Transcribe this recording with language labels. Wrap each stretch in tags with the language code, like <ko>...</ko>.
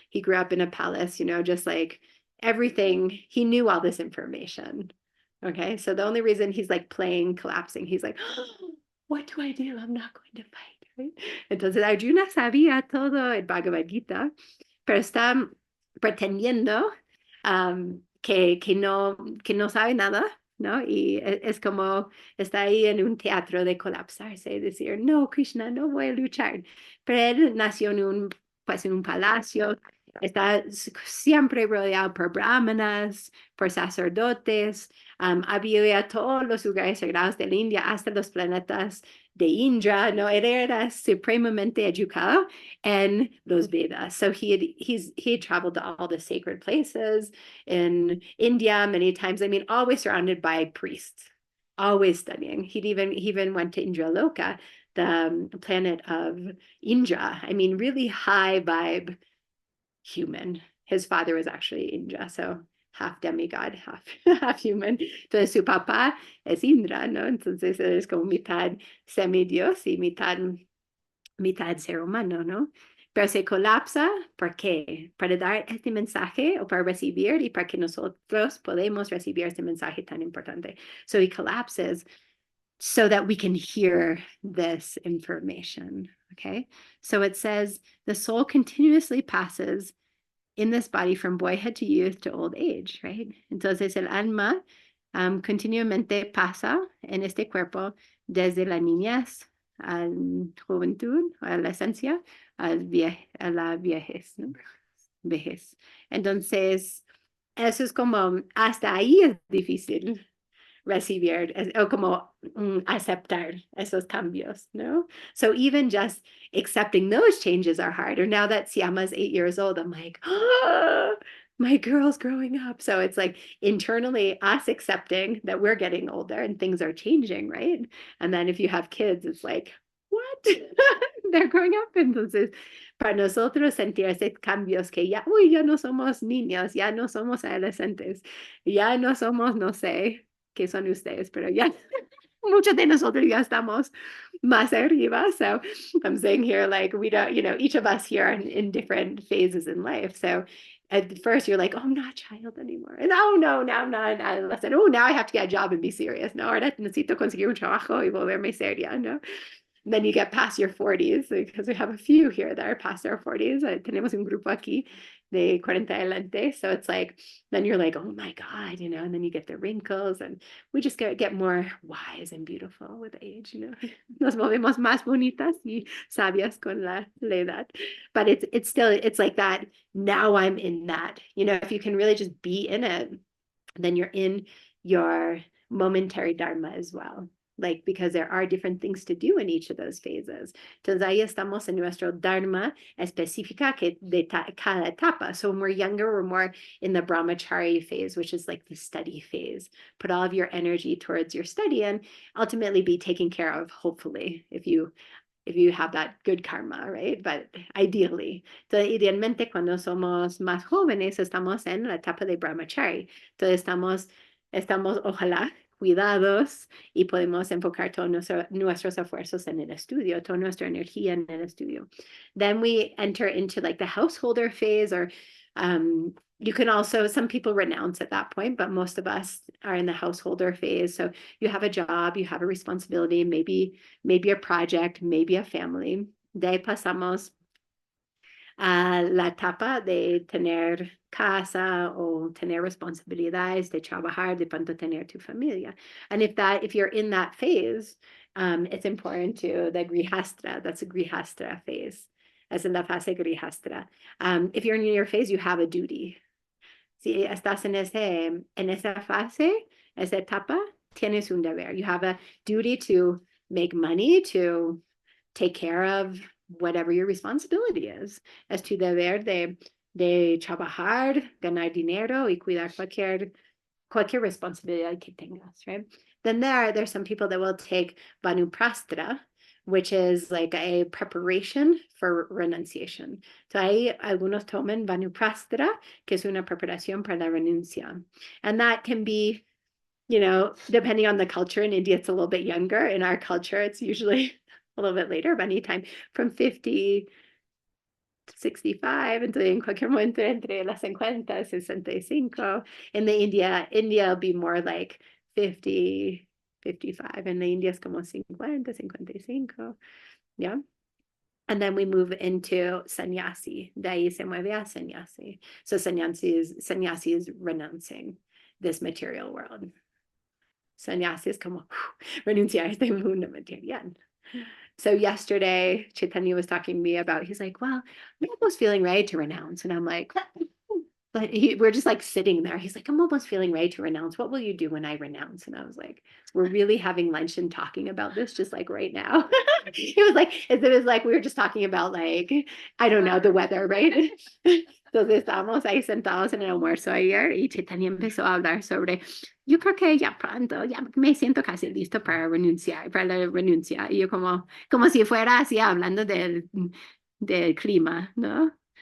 <en>He grew up in a palace, just like everything, he knew all this information. Okay, so the only reason he's like playing, collapsing, he's like, oh, what do I do? I'm not going to fight, right?</en> <es>Entonces Arjuna sabía todo el Bhagavad Gita, pero está pretendiendo que no sabe nada, ¿no? Y es como está ahí en un teatro de colapsarse y decir, no, Krishna, no voy a luchar. Pero él nació pues en un palacio, está siempre rodeado por brahmanas, por sacerdotes, había todos los lugares sagrados de la India, hasta los planetas de Indra, ¿no? Él era supremamente educado en los Vedas.</es> <en>So he had traveled to all the sacred places in India many times. I mean, always surrounded by priests, always studying. He even went to Indraloka, the planet of Indra. I mean, really high vibe human. His father was actually Indra, so half demigod, half human.</en> <es>Entonces su papá es Indra, ¿no? Entonces es como mitad semidios y mitad ser humano, ¿no? Pero se colapsa, ¿por qué? Para dar este mensaje o para recibir y para que nosotros podamos recibir este mensaje tan importante.</es> <en>So he collapses so that we can hear this information, okay? So it says, the soul continuously passes in this body from boyhood to youth to old age, right?</en> <es>Entonces el alma continuamente pasa en este cuerpo desde la niñez a la juventud, a la esencia, a la viejez, ¿no? Vejez. Entonces, eso es como, hasta ahí es difícil recibir o como aceptar esos cambios, no?</es> <en>So even just accepting those changes are hard. Or now that Siama's 8 years old, I'm like, oh, my girl's growing up. So it's like internally us accepting that we're getting older and things are changing, right? And then if you have kids, it's like, what? They're growing up.</en> <es>Entonces, para nosotros sentir esos cambios que ya no somos niños, ya no somos adolescentes, ya no somos, no sé, que son ustedes, pero ya muchos de nosotros ya estamos más arriba.</es> <en>So I'm saying here, like, we don't, each of us here are in different phases in life. So at first you're like, oh, I'm not a child anymore. And oh, no, now I'm not an adolescent. Oh, now I have to get a job and be serious.</en> <es>No, ahora necesito conseguir un trabajo y volverme seria, ¿no?</es> <en>Then you get past your 40s, because we have a few here that are past their 40s.</en> <es>Tenemos un grupo aquí de 40 adelante.</es> <en>So it's like, then you're like, oh my God, and then you get the wrinkles and we just get more wise and beautiful with age,</en> <es>Nos movemos más bonitas y sabias con la edad.</es> <en>But it's still, it's like that, now I'm in that, if you can really just be in it, then you're in your momentary dharma as well. Like, because there are different things to do in each of those phases.</en> <es>Entonces ahí estamos en nuestro dharma específica de cada etapa.</es> <en>So when we're younger, we're more in the brahmachari phase, which is like the study phase. Put all of your energy towards your study and ultimately be taken care of, hopefully, if you have that good karma, right? But ideally.</en> <es>Entonces, idealmente, cuando somos más jóvenes, estamos en la etapa de brahmachari. Entonces, estamos, ojalá, cuidados y podemos enfocar todos nuestros esfuerzos en el estudio, toda nuestra energía en el estudio.</es> <en>Then we enter into like the householder phase, or you can also, some people renounce at that point, but most of us are in the householder phase. So you have a job, you have a responsibility, maybe a project, maybe a family.</en> <es>De ahí pasamos a la etapa de tener casa o tener responsabilidades de trabajar, de pronto tener tu familia.</es> <en>And if you're in that phase, it's important to the grihastra, that's a grihastra phase, as in</en> <es>la fase grihastra.</es> <en>If you're in your phase, you have a duty.</en> <es>Si estás en esa fase, esa etapa, tienes un deber.</es> <en>You have a duty to make money, to take care of whatever your responsibility is.</en> <es>Es tu deber de trabajar, ganar dinero y cuidar cualquier responsabilidad que tengas,</es> <en>right? Then there's some people that will take vanuprastra, which is like a preparation for renunciation.</en> <es>So hay algunos toman vanuprastra, que es una preparación para la renuncia.</es> <en>And that can be, depending on the culture. In India, it's a little bit younger. In our culture, it's usually a little bit later, but anytime from 50 to 65,</en> <es>entonces en cualquier momento entre las 50 y 65.</es> <en>In the India will be more like 50, 55. In the India</en> <es>es como 50, 55.</es> <en>Yeah. And then we move into sannyasi.</en> <es>De ahí se mueve a sannyasi.</es> <en>So sannyasi is renouncing this material world.</en> <es>Sannyasi es como renunciar este mundo material.</es> <en>So yesterday, Chaitanya was talking to me about, he's like, well, I'm almost feeling ready to renounce. And I'm like, but we're just like sitting there. He's like, I'm almost feeling ready to renounce. What will you do when I renounce? And I was like, we're really having lunch and talking about this just like right now. It was like we were just talking about like, I don't know, the weather, right?</en> <es>Entonces estábamos ahí sentados en el almuerzo ayer y Chaitanya empezó a hablar sobre, yo creo que ya pronto, ya me siento casi listo para renunciar, para la renuncia. Y yo como si fuera así hablando del clima, ¿no?</es>